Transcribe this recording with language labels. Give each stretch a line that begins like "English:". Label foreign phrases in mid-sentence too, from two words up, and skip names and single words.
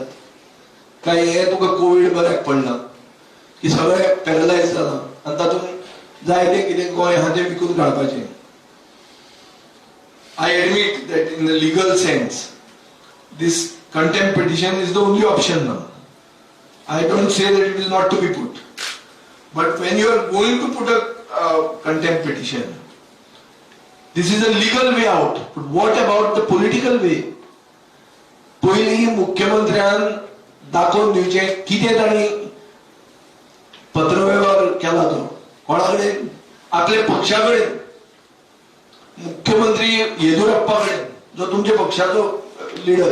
Konkani: काय हे तुका कोविड बऱ्याक पडला की सगळे पॅरलायज जाला आनी तातूंत जाय तें कितें गोंय आहा तें विकून काडपाचें.
English: I admit that in the legal sense this contempt petition is the only option now. I don't say that it is not to be put, but when you are going to put a contempt petition, this is a legal way out. But what about the political way?
Konkani: पहिली मुख्यमंत्र्यान दाखवून दिवचे कितें ताणी पत्रव्यवहार केला तो कोणा कडेन? आपल्या पक्षा कडेन. मुख्यमंत्री येदियुरप्पा कडेन जो तुमच्या पक्षाचो लिडर.